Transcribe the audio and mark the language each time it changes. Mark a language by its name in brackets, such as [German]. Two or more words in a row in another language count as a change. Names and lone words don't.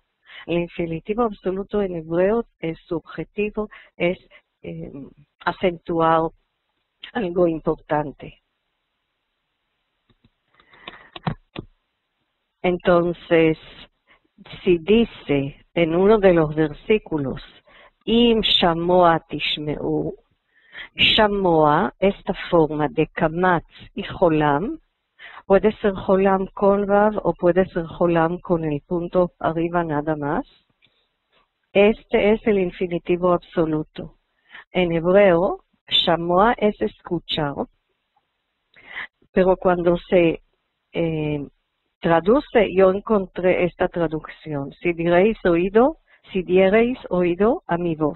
[Spanish] El infinitivo absoluto en hebreo, su objetivo es acentuar algo importante. Entonces, si dice en uno de los versículos, [Hebrew] אם שמוע תשמעו, שמוע, [Spanish] esta forma de kamatz y jolam, puede ser jolam con vav o puede ser jolam con el punto arriba nada más. Este es el infinitivo absoluto. En hebreo, shamoa es escuchar, pero cuando se traduce, yo encontré esta traducción: si diereis oído a mi voz.